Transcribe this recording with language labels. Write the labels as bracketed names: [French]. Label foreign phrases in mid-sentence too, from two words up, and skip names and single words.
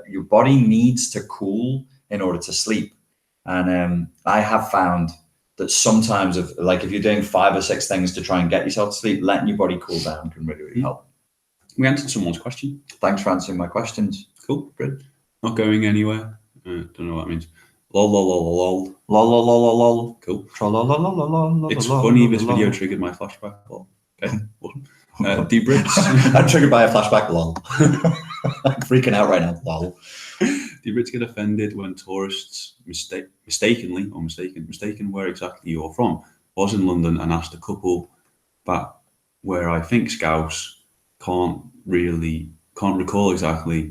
[English] Your body needs to cool in order to sleep. And I have found that sometimes, if you're doing 5 or 6 things to try and get yourself to sleep, letting your body cool down can really, really help. We answered someone's question. Thanks for answering my questions. Cool. Good. Not going anywhere. Don't know what that means. Lol, lol, lol, lol. Lol, lol, lol, lol, lol. Cool. Tra-la-la-la-la-la-la-la. It's funny this video triggered my flashback. Lol. Okay. Do Brits... I'm triggered by a flashback, lol. I'm freaking out right now, lol. Do Brits get offended when tourists mistaken where exactly you're from? Was in London and asked a couple back where I think Scouse can't recall exactly.